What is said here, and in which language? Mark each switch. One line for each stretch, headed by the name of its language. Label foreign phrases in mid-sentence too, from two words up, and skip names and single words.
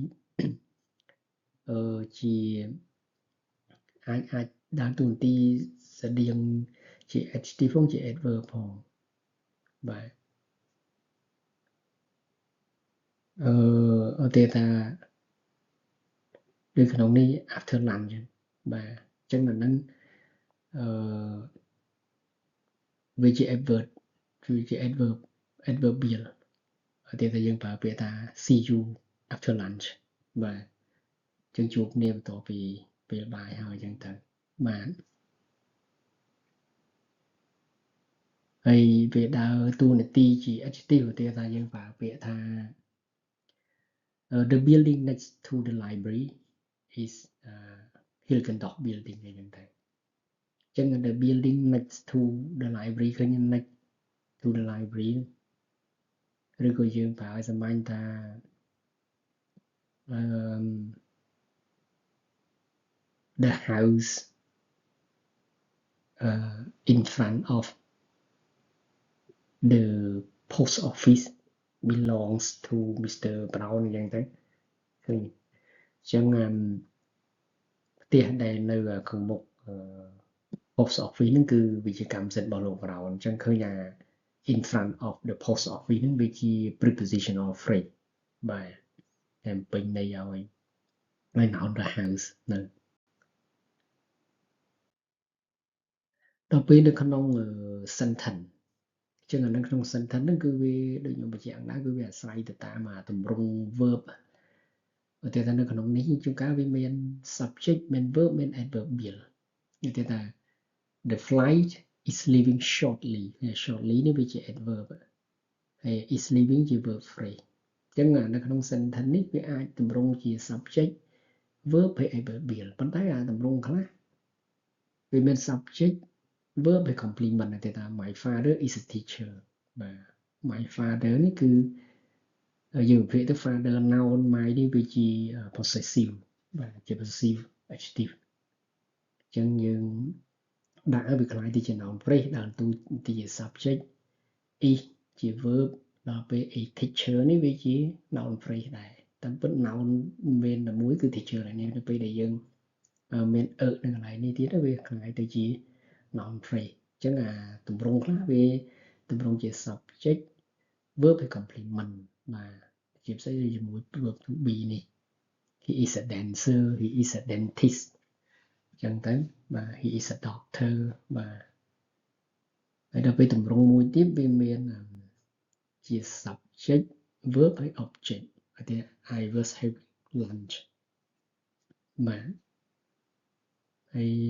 Khmer: ជាអាចដើរតួនាទីស្តៀងជា adjective ផងជា adverb ផងបាទឧទាហរណ៍ថាដូចក្នុងនេះ
English: after lunch
Khmer: ចឹងបាទអញ្ចឹងអាហ្នឹង វាជា adverb វាជា adverbial ឧទាហរណ៍ថាយើងប្រើពាក្យថា
English: see you after lunch
Khmer: បាទអញ្ចឹងជួបគ្នាបន្ទាប់ពីពេលបាយហើយអញ្ចឹងទៅបាទ ហើយវាដើរតួនាទីជា adjective ឧទាហរណ៍ថាយើងប្រើពាក្យថា
English: the building next to the library is Hilgendorf building
Khmer: អីចឹងទៅអញ្ចឹង
English: the building next to the library ឃើញ next to the library
Khmer: ឬក៏យើងប្រើឲ្យសាមញ្ញថា
English: the house in front of the post office belongs to Mr.
Khmer: Brown អញ្ចឹងទៅឃើញអញ្ចឹងផ្ទះដែលនៅខាងមុខ
English: post office
Khmer: ហ្នឹងគឺវាជាកម្មសិទ្ធិរបស់លោក Brown អញ្ចឹងឃើញថា
English: in front of the post office
Khmer: ហ្នឹងវាជា
English: prepositional phrase
Khmer: បាទតែពេញន័យឲ្យ
English: noun the house
Khmer: ហ្នឹង ដល់ពេលនៅក្នុង sentence អញ្ចឹងនៅក្នុង sentence ហ្នឹងគឺវាដូចខ្ញុំបញ្ជាក់ដែរគឺវាអាស្រ័យទៅតាមទម្រង់ verb ឧទាហរណ៍ថានៅក្នុងនេះជួនកាលវាមាន subject មាន verb មាន adverbial ឧទាហរណ៍ថា
English: the flight is leaving shortly shortly
Khmer: នេះវាជា adverb ហើយ
English: is leaving
Khmer: ជា
English: verb phrase
Khmer: អញ្ចឹងនៅក្នុង sentence នេះវាអាចទម្រង់ជា
English: subject verb
Khmer: ហើយ adverbial ប៉ុ ន្តែទម្រង់ខ្លះវាមាន
English: subject verb
Khmer: ហើយ complement ឧទាហរណ៍ថា
English: my father is a teacher
Khmer: បាទ
English: my father
Khmer: នេះគឺយើងវិភាគទៅ
English: father noun my
Khmer: នេះវាជា possessive បាទជា
English: possessive adjective
Khmer: អញ្ចឹងយើងដាក់ឲ្យវាคล้ายទៅជា
English: noun phrase
Khmer: ដើរតួនាទីជា subject is ជា verb ដល់ពេល
English: a teacher
Khmer: នេះវាជា
English: noun phrase
Khmer: ដែរ តាមពិត noun មានតែមួយគឺ teacher ដែរនេះទៅពេលដែលយើងមាននៅកន្លែងនេះទៀតវាค ล้ายទៅជា
English: noun phrase
Khmer: អញ្ចឹងទម្រង់ខ្លះវាទម្រង់ជា
English: subject verb
Khmer: ហើយ complement បាទជាផ្សេងជាមួយ
English: verb to be
Khmer: នេះ
English: he is a dancer he is a dentist
Khmer: អញ្ចឹងទៅបាទ
English: he is a doctor
Khmer: បាទហើយដល់ពេលទម្រង់មួយទៀតវាមានជា
English: subject verb
Khmer: ហើយ object ឧទាហរណ៍
English: I was lunch
Khmer: បាទហើយ